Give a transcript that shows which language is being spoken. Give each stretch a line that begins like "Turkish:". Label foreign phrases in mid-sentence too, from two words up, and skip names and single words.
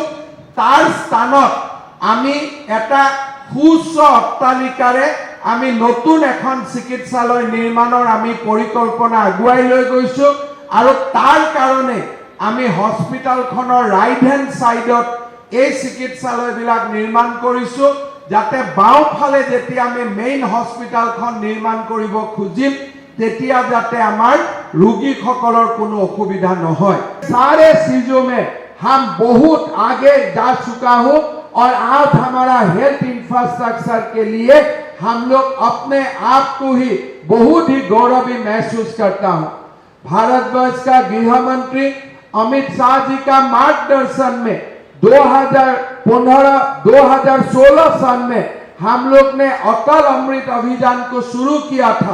Assamese: তাৰ স্থানত আমি এটা সুউচ্চ অট্টালিকাৰে আমি নতুন এখন চিকিৎসালয় নিৰ্মাণৰ আমি পৰিকল্পনা আগুৱাই লৈ গৈছোঁ আৰু তাৰ কাৰণে আমি হস্পিটালখনৰ
English: right hand
Assamese: সাইডত এই চিকিৎসালয়বিলাক নিৰ্মাণ কৰিছোঁ, যাতে বাওঁফালে যেতিয়া আমি
English: main hospitalখন
Assamese: নিৰ্মাণ কৰিব খুজিম তেতিয়া যাতে আমাৰ ৰোগীসকলৰ কোনো অসুবিধা নহয়।
Hindi: सारे चीजों में हम बहुत आगे जा चुका हूं और आज हमारा
English: health infrastructure
Hindi: के लिए हम लोग अपने आप को ही बहुत ही गौरवी महसूस करता हूं। भारतवर्ष का गृह मंत्री अमित शाह जी का मार्गदर्शन में 2016 साल में हम लोग ने अटल अमृत अभियान को शुरू किया था।